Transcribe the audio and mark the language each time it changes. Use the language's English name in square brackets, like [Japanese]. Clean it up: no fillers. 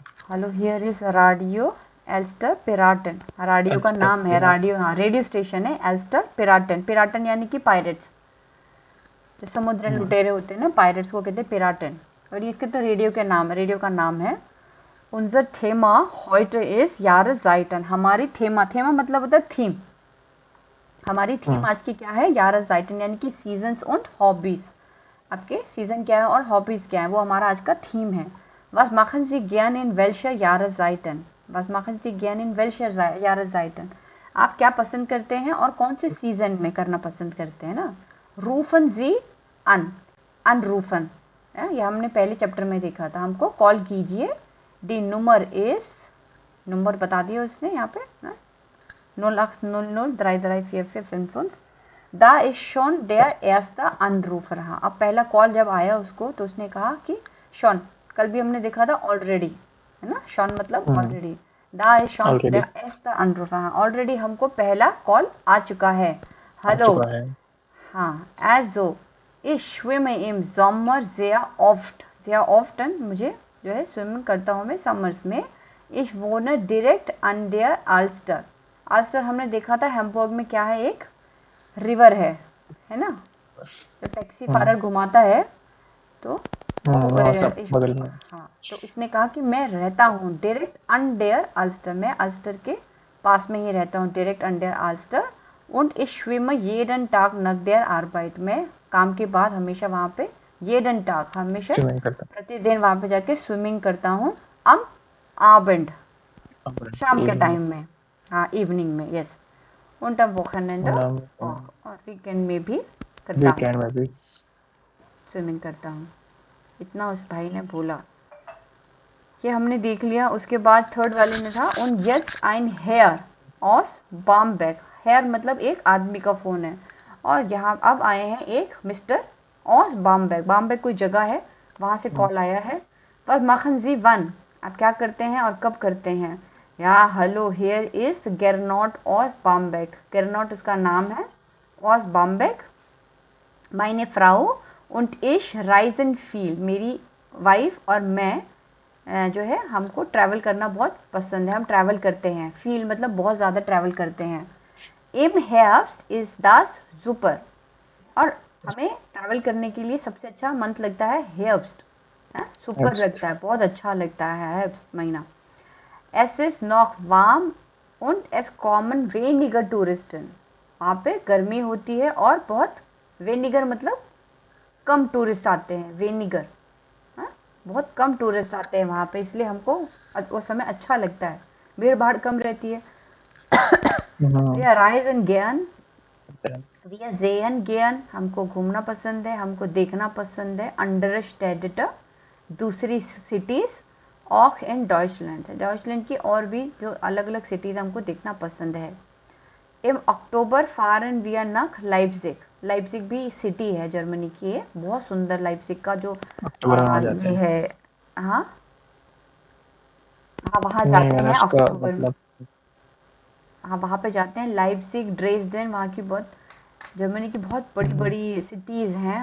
[Hindi] Hello, here is radio एल्स्टर पिराटन। Radio का नाम है, रेडियो, हाँ, रेडियो स्टेशन है एल्स्टर पिराटन। पिराटन यानी कि पायरेट्स, जो समुद्र लुटेरे होते हैं ना, पायरेट्स को कहते हैं पिराटन। और इसके तो रेडियो के नाम है, रेडियो का नाम है। [German] Unser Thema heute ist Jahreszeiten। [Hindi] हमारी थेमा मतलब होता है थीम। हमारी थीम आज की क्या है? Jahreszeiten यानी कि सीजन्स और हॉबीज। आपके सीजन क्या है और हॉबीज क्या है, वो हमारा आज का थीम है। [German] Was machen Sie gern in welcher Jahreszeiten? Was machen Sie gern in welcher Jahreszeiten? [Hindi] आप क्या पसंद करते हैं और कौन से सीजन में करना पसंद करते हैं ना। [German] Rufen Sie an, anrufen, [Hindi] ये हमने पहले चैप्टर में देखा था। हमको कॉल कीजिए। डी नंबर इज, नंबर बता दिया उसने यहाँ पे ना। [German] 0800 Da ist schon der erste Anrufer. [Hindi] हाँ, अब पहला कॉल जब आया उसको तो उसने कहा कि शॉन, कल भी हमने देखा था ऑलरेडी, है ना, शॉन मतलब already. [German] Da ist schon [Hindi] already [German] der erste Anrufer. [Hindi] हाँ, ऑलरेडी हमको पहला कॉल आ चुका है. आ हेलो. चुका है. हाँ, [German] also ich schwimme im Sommer sehr often, [Hindi] मुझे जो है स्विमिंग करता हूँ मैं समर्स में. [German] Ich wohne direkt an der Alster. [Hindi] आल्स्टर हमने देखा था हैम्बर्ग में क्या है, एक रिवर है ना, तो टैक्सी फारर घुमाता है तो वहाँ सब बगल में. हाँ, तो इसने कहा कि मैं रहता हूँ डायरेक्ट अंडर आल्स्टर, मैं आल्स्टर के पास में ही रहता हूँ, direct under आल्स्टर. [German] Und ich schwimme jeden Tag nach der Arbeit. [Hindi] मैं काम के बाद हमेशा वहाँ पे [German] jeden Tag [Hindi] हमेशा प्रतिदिन वहाँ पे जाके स्विमिंग करता हूँ. [German] am Abend [Hindi] शाम के टाइम में, हाँ इवनिंग में, यस. [German] und am Wochenende [Hindi] और वीकेंड में भी करता हूँ, स्विमिंग करता हूँ. इतना उस भाई ने बोला. ये हमने देख लिया. उसके बाद थर्ड वाले में था [German] und jetzt ein Herr aus Bamberg. [Hindi] Hair मतलब एक आदमी का फ़ोन है, और यहाँ अब आए हैं एक मिस्टर aus Bamberg. बाम्बेग कोई जगह है, वहाँ से कॉल आया है. पर [German] machen Sie wann, [Hindi] आप क्या करते हैं और कब करते हैं. या hello, here is गेरनॉट aus Bamberg. गेरनॉट उसका नाम है, aus Bamberg. [German] meine Frau und ich reisen viel. [Hindi] मेरी वाइफ और मैं जो है हमको ट्रैवल करना बहुत पसंद है, हम ट्रैवल करते हैं. फील मतलब बहुत ज़्यादा ट्रैवल करते हैं. [German] Im Herbst ist das super. [Hindi] और हमें ट्रैवल करने के लिए सबसे अच्छा मंथ लगता है हेrbst. सुपर लगता है, बहुत अच्छा लगता है हेrbst महीना. [German] Es ist noch warm und es kommen weniger Touristen. [Hindi] वहाँ पे गर्मी होती है और बहुत, weniger मतलब कम टूरिस्ट आते हैं. weniger बहुत कम टूरिस्ट आते हैं वहाँ पे, इसलिए हमको वो समय अच्छा लगता है, भीड़ भाड़ कम रहती है. [German] Wir reisen gern, wir sehen gern, [Hindi] हमको घूमना पसंद है, हमको देखना पसंद है. [German] andere Städte, [Hindi] दूसरी cities, [German] auch in Deutschland. [Hindi] Deutschland की और भी जो अलग अलग सिटीज़ हमको देखना पसंद है. [German] Im Oktober fahren wir nach Leipzig. [Hindi] Leipzig भी सिटी है जर्मनी की है, बहुत सुंदर. लाइप्जिग का जो ये है, हाँ वहाँ जाते हैं अक्टूबर में. हाँ वहाँ पे जाते हैं. लाइप्जिग, ड्रेसडेन, वहाँ की बहुत, जर्मनी की बहुत बड़ी बड़ी सिटीज़ हैं.